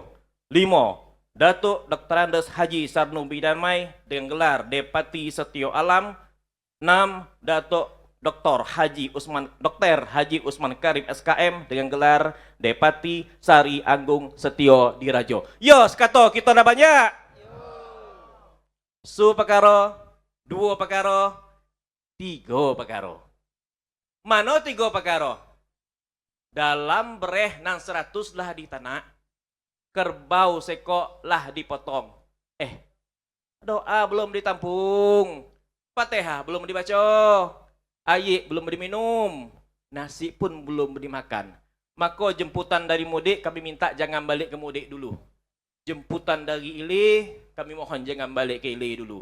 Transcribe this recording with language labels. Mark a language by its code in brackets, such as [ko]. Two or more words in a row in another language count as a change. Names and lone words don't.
[id] 5. Datuk Dr. Andes Haji Sarnu Bidamai dengan gelar Depati Setio Alam. 6. Datuk Dr. Haji Usman Karim SKM dengan gelar Depati Sari Agung Setio Diraja. [jax] Yo, sekato kita dah banyak. Supakaro, 2 pakaro, 3 pakaro. Mano 3 pakaro? Dalam bereh nang 100 lah di tanah kerbau sekok lah dipotong. [id] Doa belum ditampung, Fatihah belum dibaca, air belum diminum, nasi pun belum dimakan. Maka jemputan dari mudik kami minta jangan balik ke mudik dulu. Jemputan dari Ilir kami mohon jangan balik ke Ilir dulu.